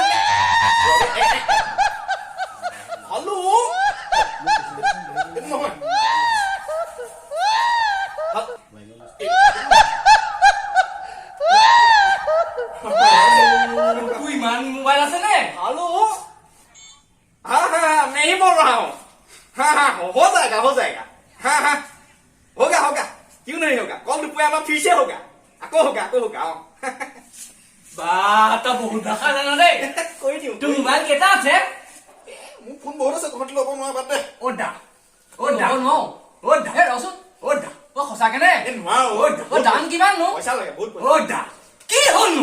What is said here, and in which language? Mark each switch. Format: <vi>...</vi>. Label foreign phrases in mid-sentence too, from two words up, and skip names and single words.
<as>হেল্ল' নহয় তোৰ ইমান মোবাইল আছে নে</as> <hi>हेलो हाँ हाँ मैं ही बोल रहा हूँ हाँ हाँ हो जाएगा हाँ हाँ होगा क्यों नहीं होगा कल रुपया में फिर से होगा আকৌ होगा</hi> <as>বা তই বহুত ভাষা জান দেই কৈ দিওঁ তোৰ মোবাইল কেইটা আছে মোৰ ফোন বহুত আছে তহঁতি ল'ব নোৱাৰা বাদ দে ৰচোন সঁচাকে নে নোৱাৰো দাম কিমান নো পইচা লাগে বহুত পইচা কি হ'লনো</as>